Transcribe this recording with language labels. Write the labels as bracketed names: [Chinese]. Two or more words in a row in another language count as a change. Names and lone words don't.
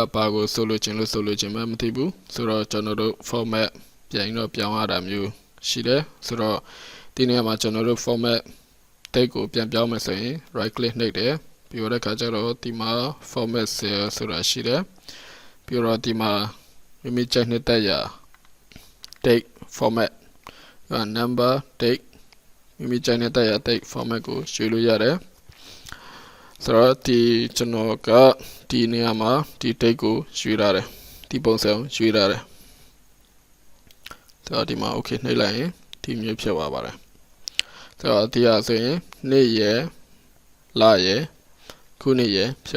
[Burmese] ဘာကိုဆိုလိုချင်မှမသိဘူးဆိုတော့ကျွန်တော်တို့ format ပြန်ပြောင်းရတာမျိုးရှိတယ်ဆို တော့ဒီနေရာမှာကျွန်တော်တို့ [English] format date [Burmese] ကိုပြန်ပြောင်းမယ်ဆိုရင် [English] right click [Burmese] နှိပ်တယ်ပြီးတော့ခါကျတော့ဒီမှာ [English] format cell [Burmese] ဆိုတာရှိတယ်ပြီးတော့ဒီမှာမိမိချိန်နဲ့တက်ရ [English] date format number date [Burmese] မိမိချိန်နဲ့တက်ရ [English] date format [Burmese] ကိုရွှေ့လို့ရတယ်ဆိုတော့ဒီကျွန်တော်ကဒီနေရာမှာဒီ date ကိုရွှေ့ရတယ်ဒီပုံစံရွှေ့ရတယ် ဆိုတော့ဒီမှာ okay နှိပ်လိုက်ရင်ဒီမျိုးဖြစ်သွားပါတယ်ဆိုတော့ဒီဟာဆိုရင်နေ့ရယ်လရယ်ခုနှစ်ရယ်ဖြစ်